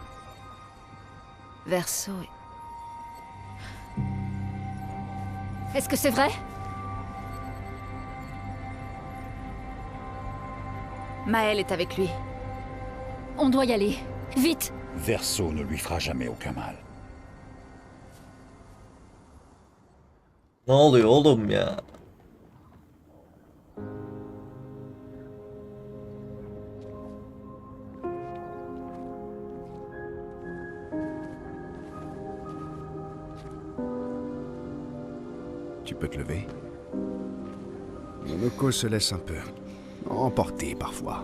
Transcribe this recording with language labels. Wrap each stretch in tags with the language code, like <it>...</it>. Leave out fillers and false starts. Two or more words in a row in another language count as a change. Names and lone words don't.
<fr>Verso est... Est-ce que c'est vrai? Maël est avec lui. On doit y aller. Vite! Verso ne lui fera jamais aucun mal.</fr> <tr>Ne oluyor oğlum ya?</tr> <fr>Tu peux te lever. Monoko se laisse un peu emporter parfois.</fr>